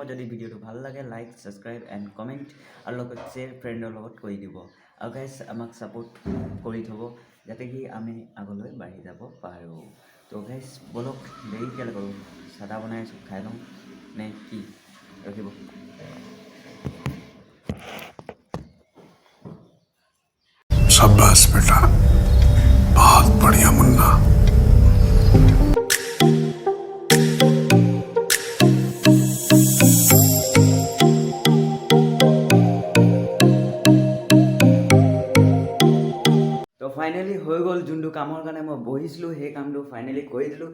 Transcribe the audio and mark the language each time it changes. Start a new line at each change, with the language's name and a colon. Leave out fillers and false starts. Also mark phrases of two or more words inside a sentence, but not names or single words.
Assamese: যদি ভিডিঅ'টো ভাল লাগে
English: like subscribe and comment
Assamese: আৰু লগত শ্বেয়াৰ ফ্ৰেণ্ডৰ লগত কৰি দিব। আৰু গাইজ আমাক ছাপোৰ্ট কৰি থ'ব যাতে কি আমি আগলৈ বাঢ়ি যাব পাৰোঁ। তো গাইজ বলক দেৰি কেলৈ কৰোঁ, চাদা বনাই আছোঁ, খাই লওঁ নে কি? ৰখিব।
Hindi: शाबाश बेटा, बहुत बढ़िया मुन्ना।
Assamese: তো ফাইনেলি হৈ গ'ল, যোনটো কামৰ কাৰণে মই বহিছিলোঁ সেই কামটো ফাইনেলি কৰি দিলোঁ।